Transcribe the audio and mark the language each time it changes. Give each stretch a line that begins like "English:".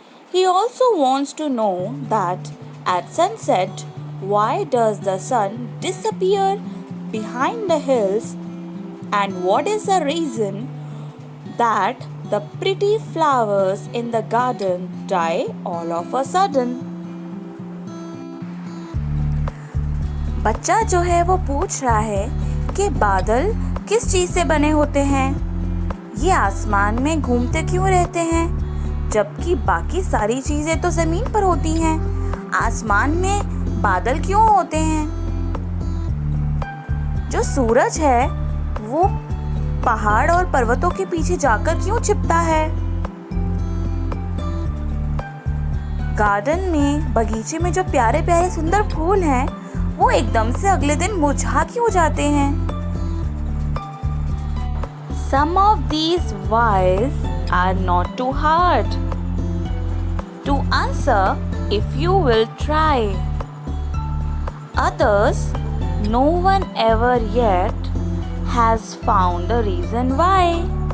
English: He also wants to know that at sunset, why does the sun disappear behind the hills and what is the reason that the pretty flowers in the garden die all of a sudden.
Hindi: बच्चा जो है वो पूछ रहा है कि बादल किस चीज़ से बने होते हैं, ये आसमान में घूमते क्यों रहते हैं, जबकि बाकी सारी चीज़ें तो ज़मीन पर होती हैं। आसमान में बादल क्यों होते हैं? जो सूरज है वो पहाड़ और पर्वतों के पीछे जाकर क्यों छिपता है? गार्डन में, बगीचे में जो प्यारे प्यारे सुंदर फूल हैं वो एकदम से अगले दिन मुरझा क्यों जाते हैं?
English: Some of these whys are not too hard to answer if you will try. Others, no one ever yet has found a reason why.